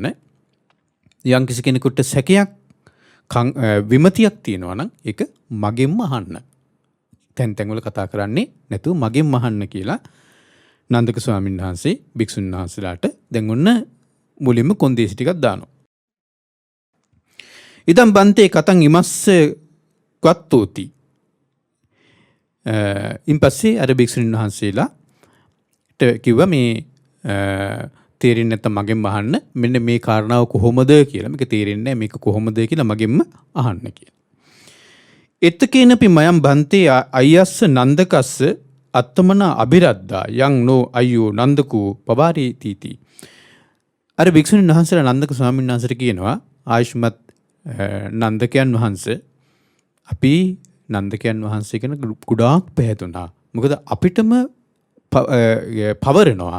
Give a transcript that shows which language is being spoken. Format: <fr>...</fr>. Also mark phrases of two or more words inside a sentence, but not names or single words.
<si>යම් කිසි කෙනෙකුට සැකයක් විමතියක් තියෙනවා නම් ඒක මගෙන්ම අහන්න. තැන් වල කතා කරන්නේ නැතුව මගෙන්ම අහන්න කියලා නන්දක ස්වාමීන් වහන්සේ භික්ෂුන් වහන්සේලාට දැන් ඔන්න මුලින්ම කොන්දේසි ටිකක් දානවා.</si> <pi>ඉදම් බන්තේ කතං ඉමස්ස කත්තෝති.</pi> <si>ඉන්පස්සේ අර භික්ෂුන් වහන්සේලාට කිව්වා මේ තේරෙන්නේ නැත්නම් මගෙන්ම අහන්න, මෙන්න මේ කාරණාව කොහොමද කියලා. මේක තේරෙන්නේ නැහැ මේක කොහොමද කියලා මගෙන්ම අහන්න කියලා.</si> <pi>එත්තකේනපි මයම් බන්තේ අයස්ස නන්දකස්ස අත්තමන අබිරද්දා යං නෝ අයෝ නන්දකෝ පවාරී තීති.</pi> <si>අර භික්ෂුන් වහන්සේලා නන්දක ස්වාමීන් වහන්සේට කියනවා ආයුෂ්මත් නන්දකයන් වහන්සේ අපි නන්දකයන් වහන්සේ ගැන ගොඩාක් පැහැදුනා. මොකද අපිටම පවරනවා.</si>